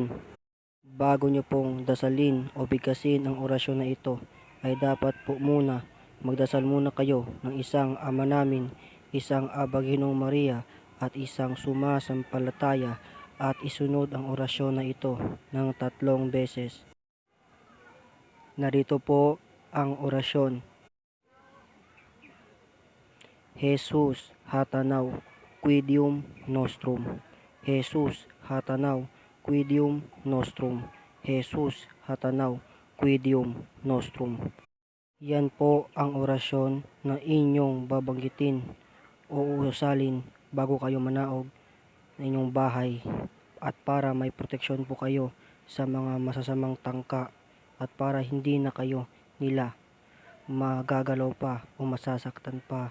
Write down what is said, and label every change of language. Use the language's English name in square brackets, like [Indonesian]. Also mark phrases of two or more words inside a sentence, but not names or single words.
[Filipino] Bago nyo pong dasalin o bigkasin ang orasyon na ito, ay dapat po muna magdasal muna kayo ng isang Ama Namin, isang Aba Ginong Maria at isang sumasampalataya at isunod ang orasyon na ito ng 3 beses. Narito po ang orasyon. [Latin] Jesus hatanaw quidium nostrum. Jesus hatanaw quidium nostrum. Jesus hatanaw quidium nostrum. [Filipino] Yan po ang orasyon na inyong babanggitin o uusalin bago kayo manaog ng inyong bahay at para may proteksyon po kayo sa mga masasamang tangka at para hindi na kayo nila magagalaw pa o masasaktan pa.